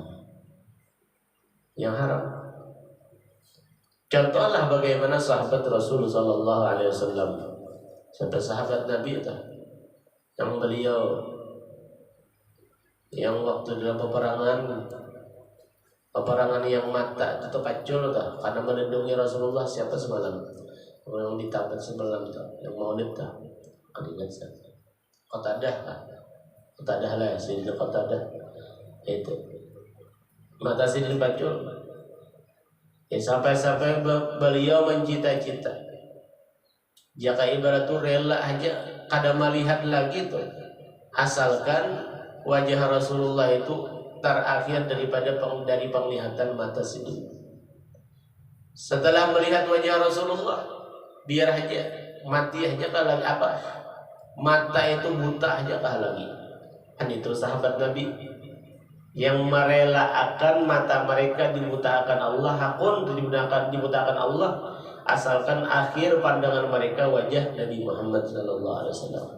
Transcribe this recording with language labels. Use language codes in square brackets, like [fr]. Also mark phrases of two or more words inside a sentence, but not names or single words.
[bjn] Yang haram. Contohlah bagaimana sahabat Rasulullah SAW, sampai sahabat Nabi itu, yang beliau yang waktu dalam peperangan yang mata itu kacul tuh, karena melindungi Rasulullah siapa semalam, yang ditabat semalam tuh, yang maulid tuh, ingat saya, Qatadah lah, Sayyidina Qatadah itu mata sidin kacul, ya sampai beliau mencita-cita, jika ibarat tuh rela aja kada melihat lagi tuh asalkan wajah Rasulullah itu terakhir dari penglihatan mata si dunia. Setelah melihat wajah Rasulullah, biar aja mati aja kah lagi apa? Mata itu buta aja kah lagi? Kan itu sahabat Nabi yang merelakan mata mereka dibutakan Allah, hakun dibutakan Allah, asalkan akhir pandangan mereka wajah Nabi Muhammad SAW.